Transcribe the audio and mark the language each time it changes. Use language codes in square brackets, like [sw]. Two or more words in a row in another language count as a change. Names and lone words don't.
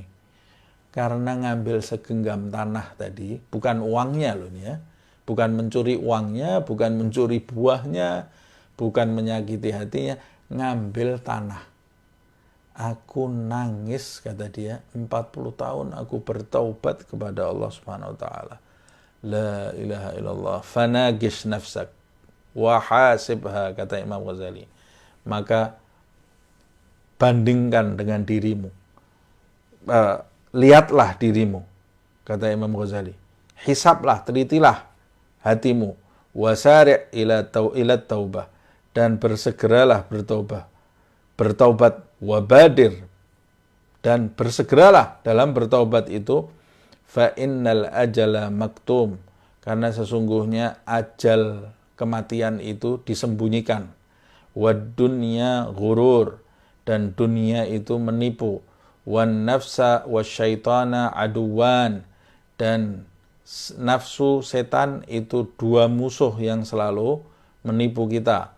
[id] Karena ngambil segenggam tanah tadi, bukan uangnya loh ini ya. Bukan mencuri uangnya, bukan mencuri buahnya, bukan menyakiti hatinya, ngambil tanah. Aku nangis, kata dia, 40 tahun aku bertaubat kepada Allah [ar] سبحانه وتعالى. لا إله إلا الله, فناقش نفسك وحاسبها, [id] kata Imam Ghazali. Maka bandingkan dengan dirimu. Lihatlah dirimu, kata Imam Ghazali. Hisablah, telitilah hatimu. [ar] وسارع إلى التوبة, [id] dan bersegeralah bertaubat, wabadir, dan bersegeralah dalam bertaubat itu. [ar] فإن الأجل مكتوم, [id] karena sesungguhnya ajal kematian itu disembunyikan. [ar] والدنيا غرور, [id] dan dunia itu menipu. [ar] والنفس والشيطان عدوان, [id] dan nafsu setan itu dua musuh yang selalu menipu kita.